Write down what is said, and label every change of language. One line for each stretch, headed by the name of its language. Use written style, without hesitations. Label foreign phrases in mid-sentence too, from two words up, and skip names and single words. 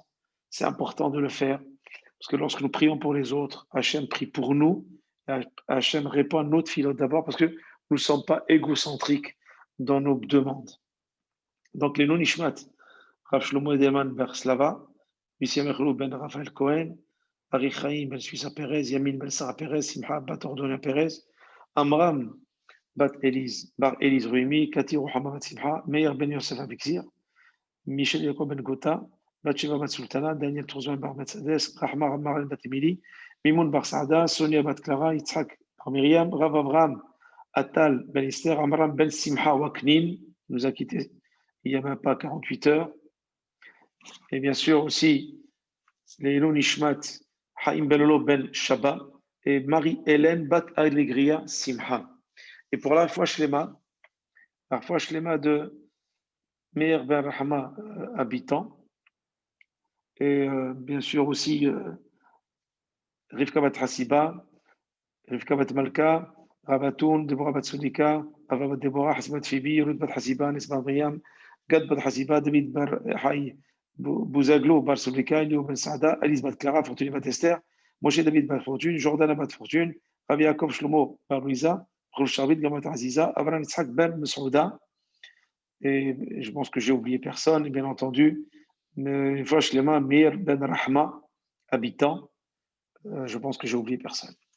French: C'est important de le faire, parce que lorsque nous prions pour les autres, Hachem prie pour nous, Hachem répond à notre filote d'abord, parce que nous ne sommes pas égocentriques dans nos demandes. Donc les non-ishmat, Rav Shlomo Edelman Ber Slava, Missia Mechlou Ben Raphaël Cohen, Ari Chaim Ben Suissa Perez, Yamin Ben Sarah Perez, Simcha Bat Ordona Perez, Amram Bat Elise, Bar Elise Ruimi, Kati Ruhama Bat Simcha, Meir Ben Yosef Abixir, Michel Yacob Ben Gota, Bat Shiva Bat Sultana, Daniel Tourzoin Bar Metzades, Rahma Ramaren Bat Emili, Mimoun Bar Saada, Sonia Bat Clara, Yitzhak Bar Myriam, Rav Avram, Atal Ben Esther, Amram Ben Simcha Waknin, nous a quittés il n'y a même pas 48 heures. Et bien sûr aussi, les
Hebrew: לעילוי נשמת,
French: Haïm Belolo Ben Shaba et Marie-Hélène Bat Alegria Simha. Et pour la foi Shlema de Meir Ben Rahma, habitant, et bien sûr aussi Rivka Bat Hasiba, Rivka Bat Malka, Rabatoun, Deborah Bat Sudika, Ava Bat Deborah, Hasibat Fibi, Ruth Bat Hasiba, Nisba Briam, Gad Bat Hasiba, David Bar Haï, Bouzaglo Bar Sudika, Elio Ben Saada, Alice Bat Clara, Fortuny Bat Esther, Moshe David Bat Fortune, Jordan Bat Fortune, Ravi Yaakov Shlomo Bar Louisa, Rosh Sharvit Gamat Aziza, Avram Yitzhak Ben Mesouda, et je pense que j'ai oublié personne, et bien entendu, une fois Shlema, Meir Ben Rahma, habitant, je pense que j'ai oublié personne.